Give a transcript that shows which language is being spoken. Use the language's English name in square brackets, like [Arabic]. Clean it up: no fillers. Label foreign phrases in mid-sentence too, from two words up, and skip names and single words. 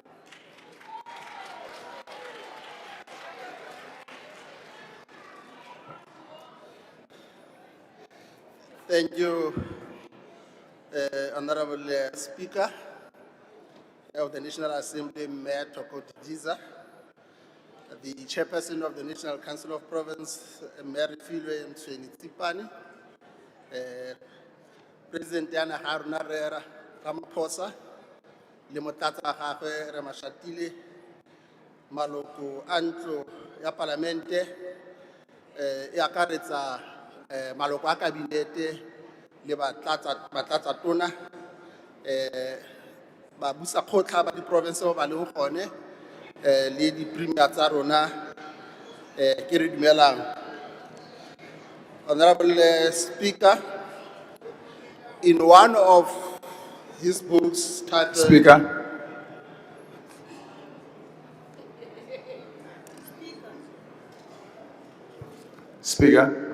[English] Thank you, Honorable Speaker of the National Assembly, Mayor Tokodiza, the Chairperson of the National Council of Province, Mayor Filwe Mtsweni-Tsipane, [Tswana] President Diana Haruna Ramaphosa, le motlatsa gagwe re mashatile, maloko a ntlo ya palamente, e akaretsa maloko a kabinete le batlatsa tona, ba busa kgotla ba di province ba leng gone, le di premier tsa rona, ke re dumelang. [English] Honorable Speaker, in one of his books titled Speaker.